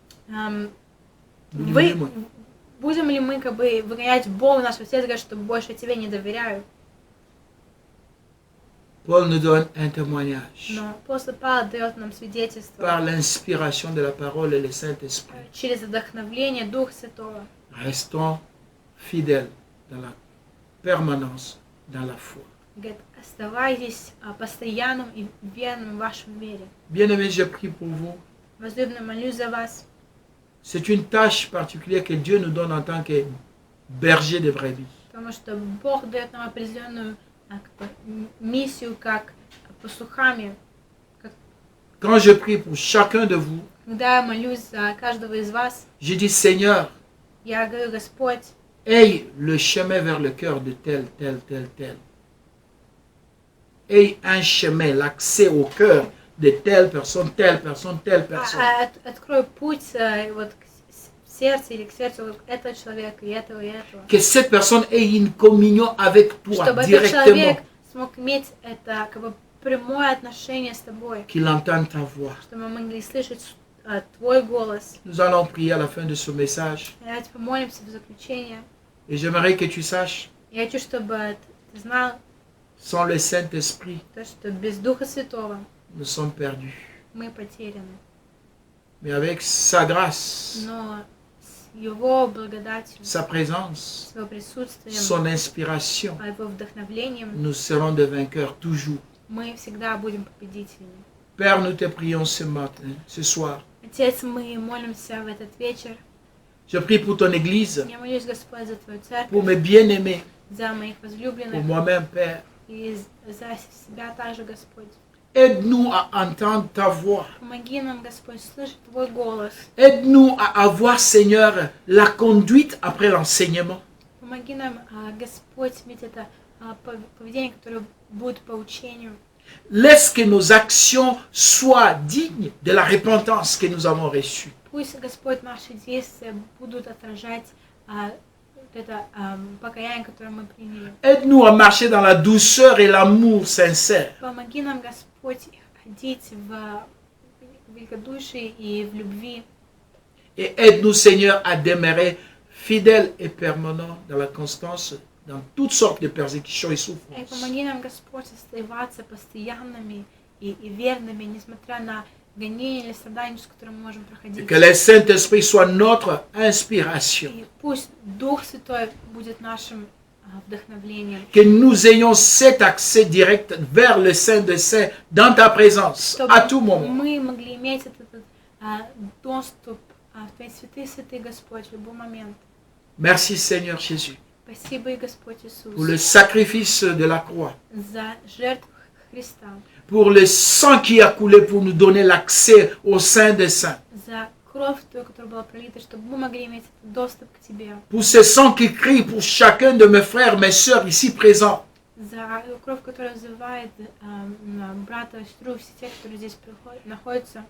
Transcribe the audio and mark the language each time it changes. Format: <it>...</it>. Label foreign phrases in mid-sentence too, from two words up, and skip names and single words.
<ru>Будем ли мы выгонять Бога в нашего сердца, что больше тебе не доверяю?</ru> <fr>Paul nous donne un témoignage</fr> <ru>Но апостол Павел дает нам свидетельство</ru> <fr>par l'inspiration de la parole et le Saint-Esprit.</fr> <ru>через вдохновление Духа Святого.</ru> <fr>Restons fidèles dans la permanence, dans la foi.</fr> <ru>Говорит, оставайтесь постоянным и верным в вашем вере.</ru> <fr>Bien-aimés, je prie pour vous.</fr> <ru>Возлюбленный, молюсь за вас.</ru> <fr>C'est une tâche particulière que Dieu nous donne en tant que berger de brebis.</fr> <ru>Потому что Бог дает нам определенную миссию, как пастухами.</ru> <fr>Quand je prie pour chacun de vous,</fr> <ru>Когда я молюсь за каждого из вас,</ru> <fr>je dis, Seigneur,</fr> <ru>я говорю, Господь,</ru> <fr>aie le chemin vers le cœur de tel, tel, tel, tel. Aie un chemin, l'accès au cœur de telle personne, telle personne, telle personne.</fr> <ru>Открой путь вот к сердцу или к сердцу вот этого человека и этого, и этого.</ru> <fr>Que cette personne ait une communion avec toi</fr> <ru>Чтобы этот</ru> <fr>directement.</fr> <ru>человек смог иметь это как бы прямое отношение с тобой.</ru> <fr>Qu'il entende ta voix.</fr> <ru>Чтобы мы могли слышать твой голос.</ru> <fr>Nous allons prier à la fin de ce message.</fr> <ru>Давайте помолимся в заключение.</ru> <fr>Et j'aimerais que tu saches,</fr> <ru>Я хочу, чтобы ты знал,</ru> <fr>sans le Saint-Esprit,</fr> <ru>то, что без Духа Святого</ru> <fr>nous sommes perdus.</fr> <ru>мы потеряны.</ru> <fr>Mais avec sa grâce,</fr> <ru>Но с Его благодатью,</ru> <fr>sa présence,</fr> <ru>с Его присутствием,</ru> <fr>son inspiration,</fr> <ru>Его вдохновлением,</ru> <fr>nous serons des vainqueurs toujours.</fr> <ru>мы всегда будем победителями.</ru> <fr>Père, nous te prions ce matin, ce soir.</fr> <ru>Отец, мы молимся в этот вечер.</ru> <fr>Je prie pour ton Église,</fr> <ru>Я молюсь, Господь, за Твою церковь,</ru> <fr>pour mes bien-aimés,</fr> <ru>за моих</ru> <fr>pour</fr> <ru>возлюбленных</ru> <fr>moi-même, Père.</fr> <ru>и за себя также, Господь.</ru> <fr>Aide-nous à entendre ta voix.</fr> <ru>Помоги нам, Господь, слышать Твой голос.</ru> <fr>Aide-nous à avoir, Seigneur, la conduite après l'enseignement.</fr> <ru>Помоги нам, Господь, иметь это поведение, которое будет по учению.</ru> <fr>Laisse que nos actions soient dignes de la repentance que nous avons reçue.</fr> <ru>Пусть, Господь, наши действия будут отражать это покаяние, которое мы приняли.</ru> <fr>Aide-nous à marcher dans la douceur et l'amour sincère.</fr> <ru>Помоги нам, Господь, ходить в великодушии и в любви.</ru> <fr>Et aide-nous, Seigneur, à demeurer fidèles et permanents dans la constance, dans toutes sortes de persécutions et</fr> <ru>И</ru> <fr>souffrances.</fr> <ru>помоги нам, Господь, оставаться постоянными и верными, несмотря на гонения или страдания, с которыми мы можем</ru> <fr>Et</fr> <ru>проходить.</ru> <fr>que le Saint-Esprit soit notre inspiration.</fr> <ru>И пусть Дух Святой будет нашим вдохновлением.</ru> <fr>Que nous ayons cet accès direct vers le Saint des Saints dans ta présence</fr> <ru>Чтобы</ru> <fr>à tout moment.</fr> <ru>мы могли иметь этот доступ в Твои святые, Господь, в любой момент.</ru> <fr>Merci Seigneur Jésus</fr> <ru>Спасибо, и Господь Иисус,</ru> <fr>pour le sacrifice de la croix,</fr> <ru>за жертву Христа,</ru> <fr>pour le sang qui a coulé pour nous donner l'accès au Saint des Saints.</fr> <ru>за кровь, кровь Твою, которая была пролита, чтобы мы могли иметь доступ к Тебе.</ru> <fr>Pour ce sang qui crie pour chacun de mes frères, mes sœurs ici présents.</fr> <ru>За кровь, которая взывает на брата и сестру, все те, которые здесь находятся.</ru>